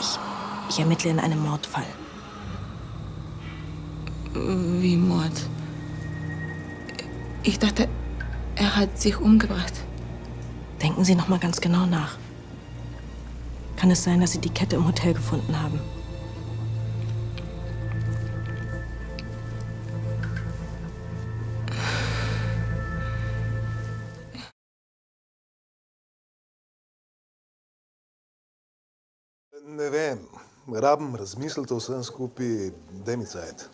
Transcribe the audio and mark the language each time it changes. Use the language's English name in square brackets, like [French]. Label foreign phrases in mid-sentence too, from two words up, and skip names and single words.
[German] Ich ermittle in einem Mordfall. Wie Mord? Ich dachte, er hat sich umgebracht. Denken Sie noch mal ganz genau nach. Kann es sein, dass Sie die Kette im Hotel gefunden haben? [Slovenian] Ne vem, rabim razmisliti o vsem skupaj, daj mi cajt.